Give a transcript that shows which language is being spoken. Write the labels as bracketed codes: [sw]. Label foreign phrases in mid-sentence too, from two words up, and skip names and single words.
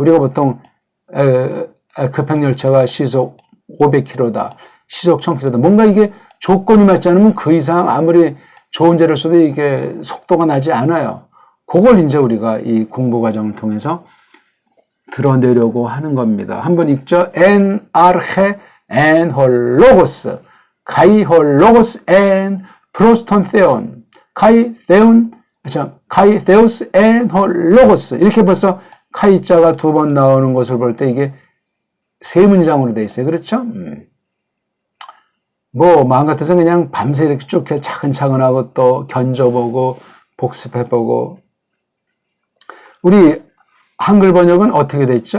[ko] 우리가 보통 급행열차가 시속 500km다. 시속 1000km다. 뭔가 이게 조건이 맞지 않으면 그 이상 아무리 좋은 재를 써도 이게 속도가 나지 않아요. 그걸 이제 우리가 이 공부 과정을 통해서 드러내려고 하는 겁니다. 한번 읽죠. [el] Ἐν ἀρχῇ ἦν ὁλόγος, καὶ ὁλόγος ἦν πρὸςτὸν θεόν, καὶ θεὸς ἦν ὁλόγος. [ko] 이렇게 벌써 카이자가 두 번 나오는 것을 볼 때 이게 세 문장으로 돼 있어요. 그렇죠? 뭐 마음 같아서 그냥 밤새 이렇게 쭉 차근차근 하고 또 견져보고 복습해보고. 우리 한글 번역은 어떻게 됐죠?